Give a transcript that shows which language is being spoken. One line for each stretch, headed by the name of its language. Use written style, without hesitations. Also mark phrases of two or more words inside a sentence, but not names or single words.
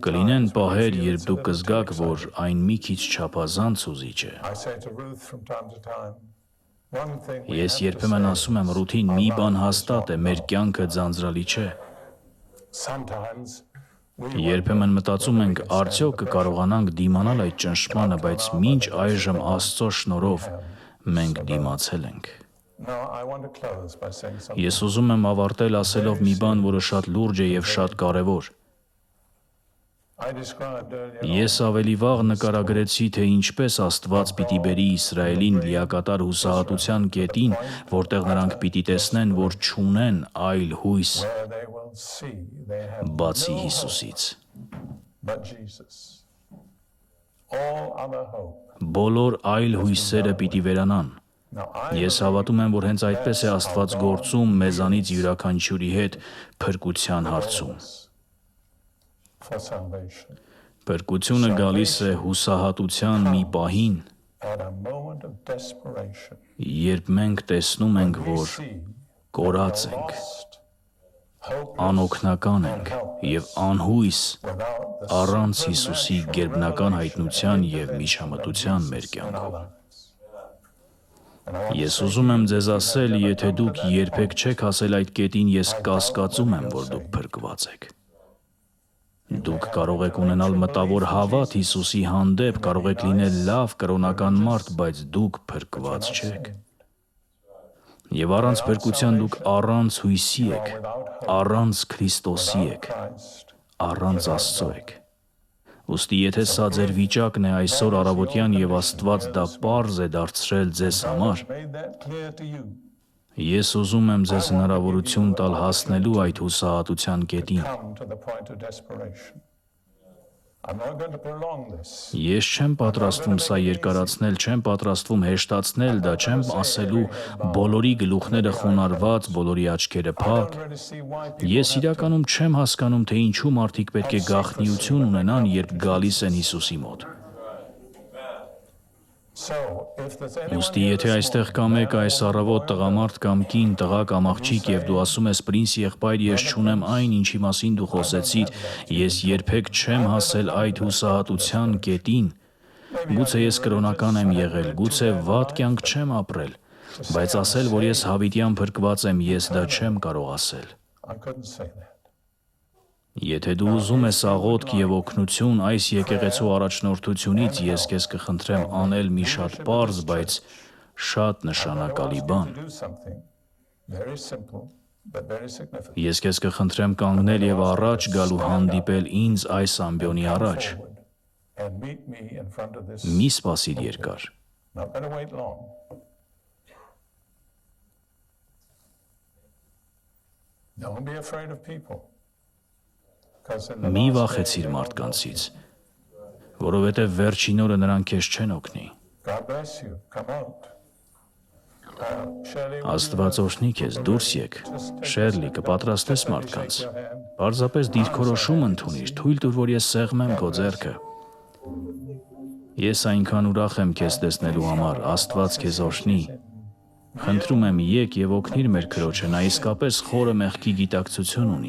Armenian: Կլինեն
English: times when
Armenian: պահեր,
English: you feel
Armenian: երբ
English: it's a
Armenian: դուք
English: bit
Armenian: կզգաք,
English: exciting.
Armenian: որ այն մի քիչ չափազանց հուզիչ է։
English: I say to Ruth from time to time, one thing we
Armenian: Ես
English: have to
Armenian: երբեմն
English: say,
Armenian: ասում եմ Ռութին, մի բան հաստատ է, մեր կյանքը ձանձրալի չէ։
English: sometimes we
Armenian: Երբեմն մտածում ենք, արդյոք կկարողանանք դիմանալ այդ ճնշմանը, բայց մինչ այժմ Աստծո շնորհով մենք դիմացել ենք։
English: No, I want to close by saying something.
Armenian: Ես ուզում եմ ավարտել ասելով մի բան, որը շատ լուրջ է եւ շատ կարեւոր։
English: I described earlier
Armenian: Ես ավելի վաղ նկարագրեցի, թե ինչպես Աստված պիտի բերի Իսրայելին լիակատար հուսահատության կետին, որտեղ նրանք պիտի տեսնեն, որ չունեն այլ հույս
English: where they will see they have
Armenian: բացի
English: no hope
Armenian: Հիսուսից։
English: but Jesus. All other hope.
Armenian: Բոլոր այլ հույսերը պիտի վերանան։
English: Now I
Armenian: Ես հավատում եմ, որ հենց այդպես է Աստված գործում մեզանից յուրաքանչյուրի հետ փրկության հարցում։
English: for salvation.
Armenian: Փրկությունը գալիս է հուսահատության մի պահին,
English: at a moment of desperation.
Armenian: երբ մենք տեսնում ենք,
English: We
Armenian: որ
English: see
Armenian: կորած ենք,
English: lost, hopeless,
Armenian: անօգնական ենք եւ անհույս
English: without the
Armenian: առանց Հիսուսի
English: supernatural
Armenian: գերբնական
English: revelation
Armenian: հայտնության
English: and
Armenian: եւ
English: intervention
Armenian: միջամտության
English: of
Armenian: մեր
English: Jesus in
Armenian: կյանքով։
English: our lives. And I want to
Armenian: Ես
English: say
Armenian: ուզում եմ
English: to you,
Armenian: ձեզ
English: if you
Armenian: ասել,
English: have never
Armenian: եթե
English: come to
Armenian: դուք
English: that
Armenian: երբեք
English: point,
Armenian: չեք հասել այդ կետին, ես կասկածում եմ, որ դուք փրկված եք։ Դուք կարող եք ունենալ մտավոր հավատ Հիսուսի հանդեպ, կարող եք լինել լավ կրոնական մարդ, բայց դուք փրկված չեք։ Եվ առանց փրկության դուք առանց հույսի եք, առանց Քրիստոսի եք, Christ, առանց Աստծո եք։ Ուստի եթե սա ձեր վիճակն է այսօր առավոտյան եւ Աստված դա պարզ է դարձրել ձեզ համար,
English: made that clear to you.
Armenian: ես ուզում եմ ձեզ հնարավորություն տալ հասնելու այդ հուսահատության կետին։
English: Come to the point of desperation. I'm not going to prolong this.
Armenian: Ես չեմ պատրաստվում սա երկարացնել, չեմ պատրաստվում հեշտացնել դա, չեմ ասելու բոլորի գլուխները խոնարհված, բոլորի աչքերը
English: I
Armenian: փակ։
English: don't really see why people
Armenian: Ես
English: have to.
Armenian: իրականում չեմ հասկանում, թե ինչու մարդիկ պետք է գաղտնիություն ունենան, երբ գալիս են Հիսուսի մոտ։
English: So, if there's anyone
Armenian: Ուստի
English: here
Armenian: եթե
English: this
Armenian: այստեղ
English: morning,
Armenian: կա մեկ
English: man
Armenian: այս
English: or
Armenian: առավոտ
English: boy,
Armenian: տղամարդ կամ կին, տղա կամ աղջիկ եւ դու ասում ես պրինց եղբայր, ես չունեմ այն ինչի մասին դու խոսեցիր, ես երբեք չեմ հասել այդ հուսահատության կետին, գուցե ես կրոնական եմ եղել, գուցե վատ կյանք չեմ ապրել, բայց ասել, որ ես հավիտյան փրկված եմ, ես դա չեմ կարող ասել։
English: I couldn't say that.
Armenian: Եթե դու ուզում ես աղոթք եւ օգնություն այս եկեղեցու առաջնորդությունից, ես քեզ կխնդրեմ անել մի շատ պարզ, բայց շատ նշանակալի բան։
English: To do something very simple but very significant.
Armenian: Ես քեզ կխնդրեմ կանգնել եւ առաջ գալու հանդիպել ինձ այս ամբիոնի առաջ։
English: Forward and meet me in front of this.
Armenian: Մի սպասիր երկար։
English: Not going to wait long. Don't be afraid of people. Because in the
Armenian: Մի
English: last
Armenian: վախեցիր
English: day,
Armenian: մարդկանցից, որովհետեւ վերջին օրը նրանք քեզ չեն օգնի։
English: God bless you. Come out. Shirley, would you
Armenian: Աստված օրհնի քեզ, դուրս եք։ Շերլի, կպատրաստես մարդկանց։ Պարզապես դիրքորոշում ընդունիր, թույլ տուր, որ ես սեղմեմ քո ձեռքը։ Ես այնքան ուրախ եմ քեզ տեսնելու համար, Աստված քեզ օրհնի։ Խնդրում եմ, եկ եւ օգնիր մեր քրոջը, նա իսկապես խորը մեղքի գիտակցություն ունի։